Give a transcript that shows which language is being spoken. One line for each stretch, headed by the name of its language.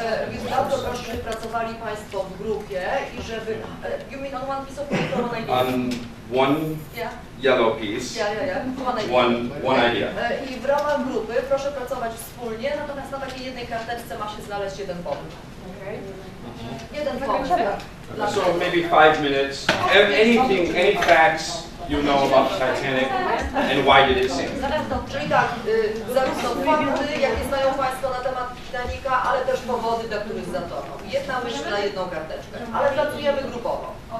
Polish: Więc bardzo proszę, żeby pracowali Państwo w grupie i żeby...
English: You mean on one piece of paper, one idea? On one yellow piece, one idea.
Polish: I w ramach grupy proszę pracować wspólnie, natomiast na takiej jednej karteczce ma się znaleźć jeden pomysł. Jeden pomysł.
English: So maybe 5 minutes, any facts you know about the Titanic and why did it sink.
Polish: Czyli tak, zarówno fakty, jakie znają Państwo na temat Titanica, ale też powody, dla których zatonął. Jedna myśl na jedną karteczkę, ale pracujemy grupowo.